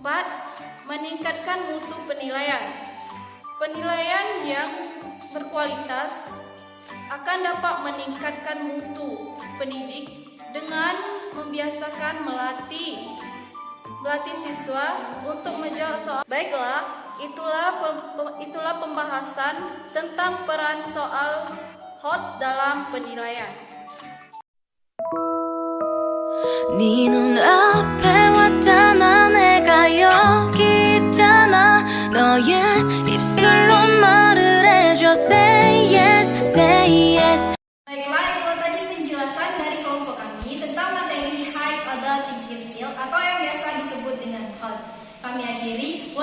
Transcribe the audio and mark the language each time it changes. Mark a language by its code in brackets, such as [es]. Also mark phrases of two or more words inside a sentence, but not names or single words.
[id] Meningkatkan mutu penilaian. Penilaian yang berkualitas akan dapat meningkatkan mutu pendidik dengan membiasakan melatih siswa untuk menjawab soal. Baiklah, itulah pembahasan tentang peran soal HOT dalam penilaian. [ko] 네 눈앞에 왔잖아 내가 여기 있잖아 너의 입술로 말을 해줘 [en] Say yes, say yes [id] Baiklah, itu tadi penjelasan dari kelompok kami tentang materi [en] High Order Thinking Skill [id] atau yang biasa disebut dengan HOT. Kami akhiri